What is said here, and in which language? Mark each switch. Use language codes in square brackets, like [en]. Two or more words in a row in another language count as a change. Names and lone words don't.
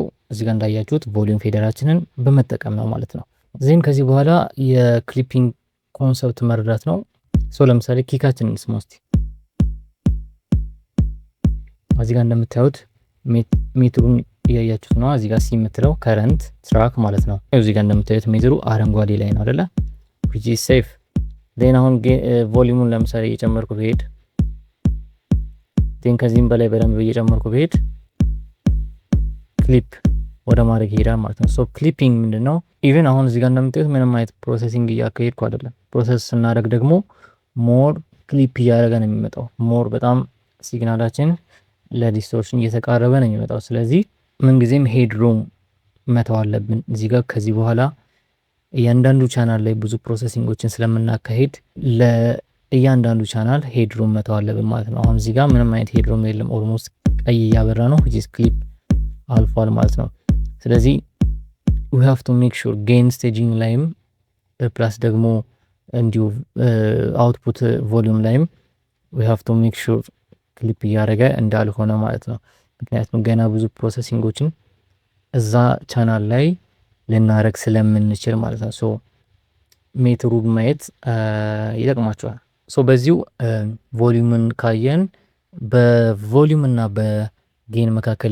[am] እዚህ ጋር እንዳያችሁት ቮሊዩም ፌደራችንን በመጠቀም ነው ማለት ነው። ዚህም ከዚህ በኋላ የክሊፒንግ ኮንሰፕት መረዳት ነው። ሶ ለምሳሌ ኪካችንን ስማ እስቲ። እዚህ ጋር እንደምታዩት ሜትሩን እያያችሁት ነው። እዚህ ጋር ሲ የምትለው [en] current track [am] ማለት ነው። እዚህ ጋር እንደምታዩት ሜትሩ አረንጓዴ ላይ ነው አይደለ? [en] which is safe። [am] ዜን አሁን ቮሊዩሙን ለምሳሌ እየጨመርኩ ብሄድ ዜን ከዚህም በላይ በደንብ እየጨመርኩ ብሄድ ክሊፕ ወደ ማድረግ ይሄዳል ማለት ነው። ሶ ክሊፒንግ ምንድነው? ኢቭን አሁን እዚህ ጋር እንደምታዩት ምንም አይነት ፕሮሰሲንግ እያካሄድኩ አይደለም። ፕሮሰስ ስናደርግ ደግሞ [en] more clip [am] እያደረገ ነው የሚመጣው። ሞር በጣም ሲግናላችን ለዲስቶርሽን እየተቃረበ ነው የሚመጣው። ስለዚህ ምንጊዜም ሄድሩም መተው አለብን እዚህ ጋር። ከዚህ በኋላ እያንዳንዱ ቻናል ላይ ብዙ ፕሮሰሲንጎችን ስለምናካሄድ እያንዳንዱ ቻናል ሄድሩም መተው አለብን ማለት ነው። አሁን እዚህ ጋር ምንም አይነት ሄድሩም የለም። ኦልሞስት ቀይ እያበራ ነው [en] which is [am] ክሊፕ አልፏል ማለት ነው። ስለዚህ [en] we have to make sure gain staging [am] ላይም ፕላስ ደግሞ እንዲሁ [en] output volume [am] ላይም [en] we have to make sure [am] ክሊፕ እያደረገ እንዳልሆነ ማለት ነው። ምክንያቱም ገና ብዙ ፕሮሰሲንጎችን እዛ ቻናል ላይ ልናረግ ስለምንችል ማለት ነው። ሶ ሜትሩን ማየት ይጠቅማቸዋል። ሶ በዚሁ ቮሊዩምን ካየን በቮሊዩም እና በጌን መካከል